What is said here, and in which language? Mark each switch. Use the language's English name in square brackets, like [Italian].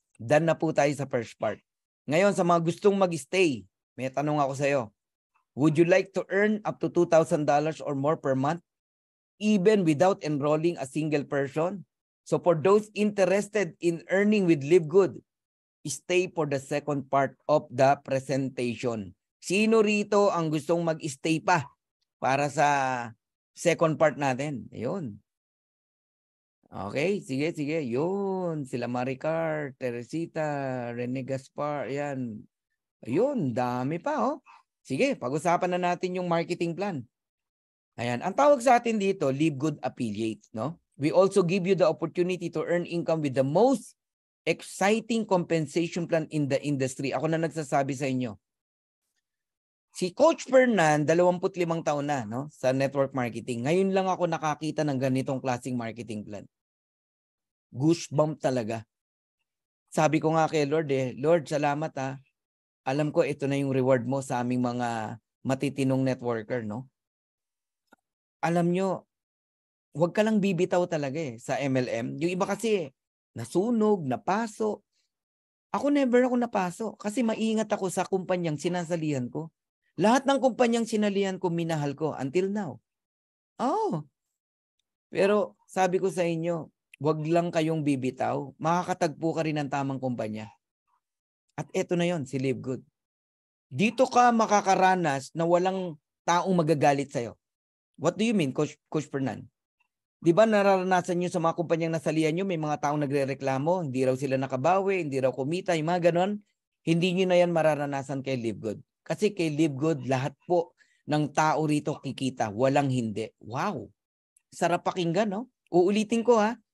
[Filipino] Done na po tayo sa first part. Ngayon, sa mga gustong mag-stay, may tanong ako sa iyo. [English] Would you like to earn up to $2,000 or more per month, even without enrolling a single person? So for those interested in earning with Live Good, stay for the second part of the presentation. [Filipino] Sino rito ang gustong mag-stay pa para sa second part natin? Ayun. Okay, sige. Yun, sila Maricar, Teresita, Rene Gaspar, yan. Ayun, dami pa, oh. Sige, pag-usapan na natin yung marketing plan. Ayan, ang tawag sa atin dito, Live Good Affiliates, no? [English] We also give you the opportunity to earn income with the most exciting compensation plan in the industry. [Filipino] Ako na nagsasabi sa inyo. Si Coach Fernan, 25 taon na, no, sa network marketing. Ngayon lang ako nakakita ng ganitong klaseng marketing plan. Goosebump talaga. Sabi ko nga kay Lord, Lord, salamat ha. Alam ko ito na yung reward mo sa aming mga matitinong networker, no? Alam nyo, huwag ka lang bibitaw talaga sa MLM. Yung iba kasi, nasunog, napaso. Ako never ako napaso kasi maingat ako sa kumpanyang sinasalihan ko. Lahat ng kumpanyang sinalihan ko, minahal ko until now. Oh. Pero sabi ko sa inyo, huwag lang kayong bibitaw. Makakatagpo ka rin ng tamang kumpanya. At eto na yon, si Live Good. Dito ka makakaranas na walang taong magagalit sa'yo. [English] What do you mean, Coach Fernan? [Filipino] Di ba nararanasan nyo sa mga kumpanyang nasalihan nyo, may mga taong nagre-reklamo, hindi raw sila nakabawi, hindi raw kumita, yung mga ganon. Hindi nyo na yan mararanasan kay Live Good. Kasi kay Live Good, lahat po ng tao rito kikita, walang hindi. Wow! Sarap pakinggan, no? Uulitin ko ha.